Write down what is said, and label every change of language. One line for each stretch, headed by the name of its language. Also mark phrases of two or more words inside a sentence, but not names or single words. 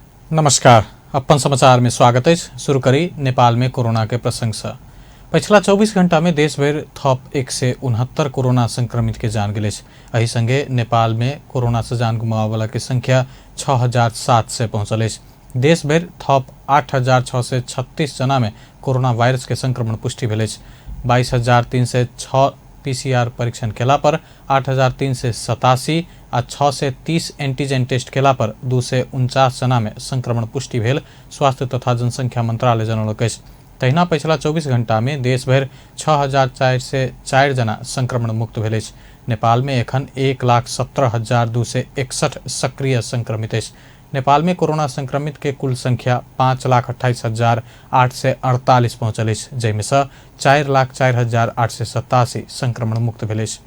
Maithili: नमस्कार, अपन समाचार में स्वागत है। शुरू करी नेपाल में कोरोना के प्रसंग से। पिछला 24 घंटा में देश भर थप 169 कोरोना संक्रमित के जान गिले। एही संगे नेपाल में कोरोना से जान गुमावे वाला की संख्या 6,700 पहुंचल। देश भर थप 8,636 जना में कोरोना वायरस के संक्रमण पुष्टि भेल। 22,306 पीसीआर परीक्षण केला पर 8,387 आ 630 एंटीजन टेस्ट केला पर 249 जना में संक्रमण पुष्टि भेल स्वास्थ्य तथा जनसंख्या मंत्रालय जनौलक अछि। तहिना पिछला 24 घंटा में देश भर 6,404 जना संक्रमण मुक्त भेल अछि। नेपाल में एखन 1,17,261 सक्रिय संक्रमित अछि। नेपाल में कोरोना संक्रमित के कुल संख्या 5,28,848 पहुंचल अछि, जैमे से 4,04,887 संक्रमण मुक्त भेल अछि।